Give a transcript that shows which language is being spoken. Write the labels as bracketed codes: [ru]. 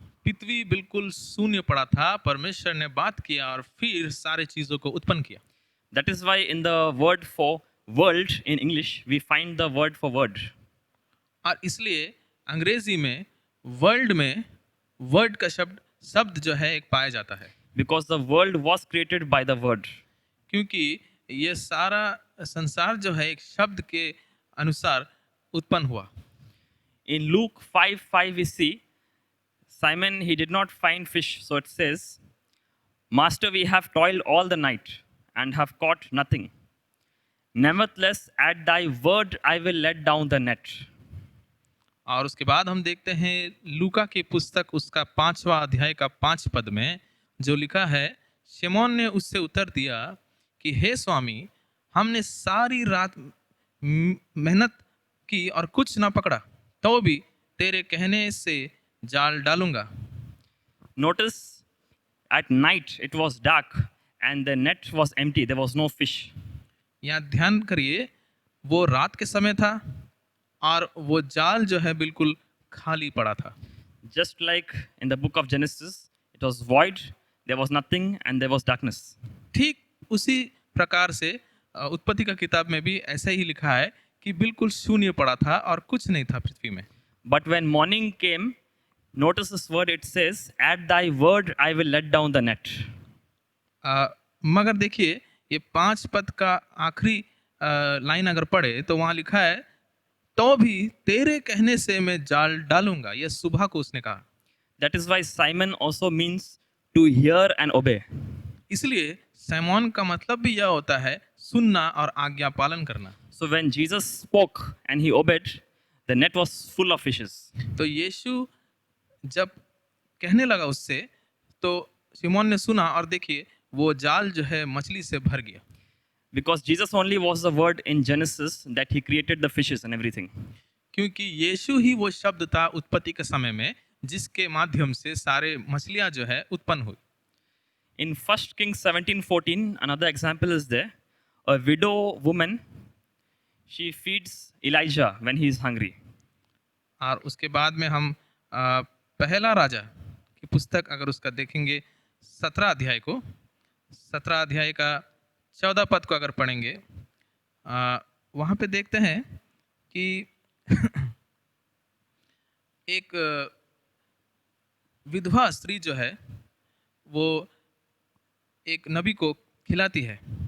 [hi] पृथ्वी बिल्कुल शून्य पड़ा था, परमेश्वर ने बात किया और फिर सारे चीजों को उत्पन्न किया। [en] That is why in the word for world in English, we find the word for word. [hi] और इसलिए अंग्रेजी में वर्ल्ड में वर्ड का शब्द जो है एक पाया जाता है, [en] Because the world was created by the word. [hi] क्योंकि ये सारा संसार जो है एक शब्द के अनुसार उत्पन्न हुआ। [en] In Luke 5:5 we see Simon, he did not find fish, so it says, Master, we have toiled all the night and have caught nothing. Nevertheless, at thy word I will let down the net. [hi] और उसके बाद हम देखते हैं लूका की पुस्तक उसका 5वां अध्याय का 5 पद में जो लिखा है, शिमोन ने उससे उत्तर दिया कि हे स्वामी, हमने सारी रात मेहनत की और कुछ ना पकड़ा, तो भी तेरे कहने से जाल डालूंगा। [en] Notice, at night it was dark and the net was empty. There was no fish. [hi] यहाँ ध्यान करिए, वो रात के समय था और वो जाल जो है बिल्कुल खाली पड़ा था। [en] Just like in the book of Genesis, it was void, there was nothing, and there was darkness. [hi] ठीक उसी प्रकार से उत्पत्ति का किताब में भी ऐसा ही लिखा है कि बिल्कुल शून्य पड़ा था और कुछ नहीं था पृथ्वी में। [en] But when morning came, notice this word, it says, At thy word I will let down the net. [hi] मगर देखिए, ये 5 पद का आखिरी लाइन अगर पढ़े तो वहाँ लिखा है, तो भी तेरे कहने से मैं जाल डालूंगा। यह सुबह को उसने कहा। [en] That is why Simon also means to hear and obey. [hi] इसलिए सैमोन का मतलब भी यह होता है सुनना और आज्ञा पालन करना। [en] So when Jesus spoke and he obeyed, the net was full of fishes. [hi] तो यीशु जब कहने लगा उससे, तो सिमोन ने सुना और देखिए वो जाल जो है मछली से भर गया। [en] Because Jesus only was the word in Genesis that he created the fishes and everything. [hi] क्योंकि यीशु ही वो शब्द था उत्पत्ति के समय में जिसके माध्यम से सारे मछलियां जो है उत्पन्न हुई। [en] In 1 Kings 17:14, another example is there. A widow woman, she feeds Elijah when he is hungry. [hi] और उसके बाद में हम पहला राजा की पुस्तक अगर उसका देखेंगे 17 अध्याय को, 17 अध्याय का 14 पद को अगर पढ़ेंगे, वहाँ पे देखते हैं कि एक विधवा स्त्री जो है वो एक नबी को खिलाती है।